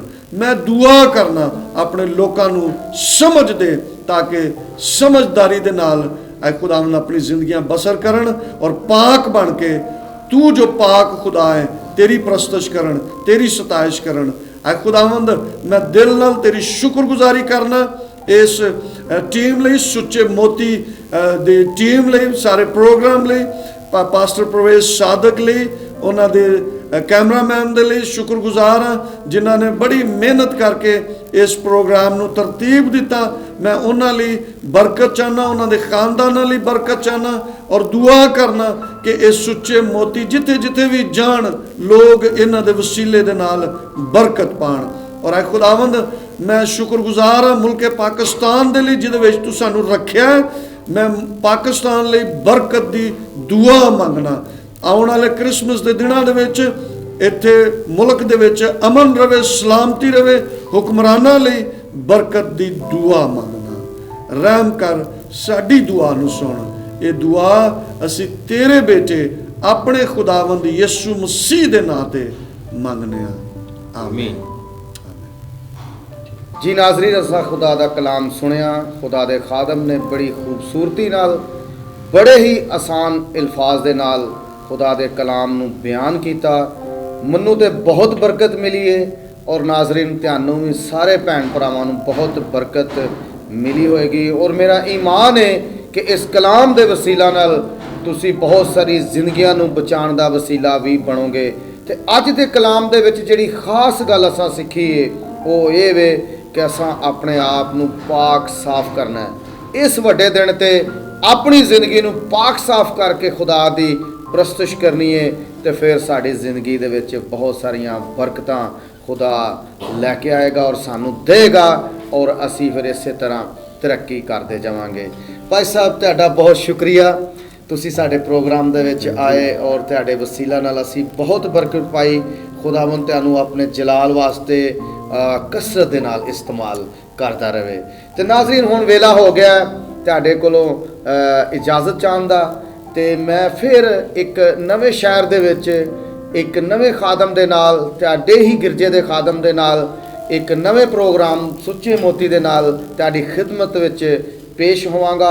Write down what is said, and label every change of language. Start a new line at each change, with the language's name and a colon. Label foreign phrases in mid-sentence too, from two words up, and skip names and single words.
Punjabi: میں دعا کرنا اپنے لوکاں نو سمجھ دے تاکہ سمجھداری دے نال اے خداوند اپنی زندگیاں بسر کرن اور پاک بن کے تو جو پاک خدا ہے تیری پرستش کرن، تیری ستائش کرن۔ اے خداوند میں دل نال تیری شکر گزاری کرنا اس ٹیم لئی، سچے موتی دی ٹیم لئی، سارے پروگرام لئی، پاسٹر پرویز صادق لئی، انہاں دے کیمرہ مین دے لئی شکر گزار ہاں جنہاں نے بڑی محنت کر کے اس پروگرام نو ترتیب دیتا۔ میں انہاں لئی برکت چاہنا، انہاں دے خانداناں لئی برکت چاہنا، اور دعا کرنا کہ اس سچے موتی جتھے جتھے بھی جان لوگ انہاں دے وسیلے دے نال برکت پان۔ اور اے خداوند میں شکر گزار ہاں ملک پاکستان دے لئی جدے وچ تو سانو رکھیا ہے۔ میں پاکستان لئی برکت دی دعا منگنا، آਉਣ والے کرسمس دے دناں دے وچ ایتھے ملک دے وچ امن رہے، سلامتی رہے، حکمراناں لئی برکت دی دعا منگنا۔ رحم کر، ساڈی دعا نو سن۔ یہ دعا اسی تیرے بیٹے اپنے خداوند یسوع مسیح دے نام تے منگنے ہاں، آمین۔ جی ناظرین، اساں خدا دا کلام سنیا۔ خدا دے خادم نے بڑی خوبصورتی نال، بڑے ہی آسان الفاظ دے نال خدا دے کلام نو بیان کیتا۔ منوں تے بہت برکت ملی ہے، اور ناظرین تہانوں بھی سارے بھین بھراواں نوں بہت برکت ملی ہوئے گی، اور میرا ایمان ہے کہ اس کلام دے وسیلہ نال تسی بہت ساری زندگیاں نوں بچان دا وسیلہ بھی بنو گے۔ تے اج دے کلام دے وچ جڑی خاص گل اساں سکھی ہے وہ یہ وے کہ اساں اپنے آپ نو پاک صاف کرنا ہے۔ اس وڈے دن تے اپنی زندگی نو پاک صاف کر کے خدا دی پرستش کرنی ہے، تے پھر ساری زندگی دے وچ بہت ساریاں برکتاں خدا لے کے آئے گا اور سانو دے گا، اور اسی پھر اسی طرح ترقی کرتے جاواں گے۔ بھائی صاحب تہاڈا بہت شکریہ، تسی ساڈے پروگرام دے وچ آئے اور تہاڈے وسیلہ نال اسی بہت برکت پائی۔ خداوند تہانوں اپنے جلال واسطے کثرت دے نال استعمال کردا رہے۔ تے ناظرین ہن ویلا ہو گیا تہاڈے کولوں اجازت چاہن دا، تے میں پھر ایک نویں شہر دے وچ ایک نویں خادم دے نال، تہاڈے ہی گرجے دے خادم دے نال ایک نویں پروگرام سچے موتی دے نال تہاڈی خدمت وچ پیش ہوواں گا۔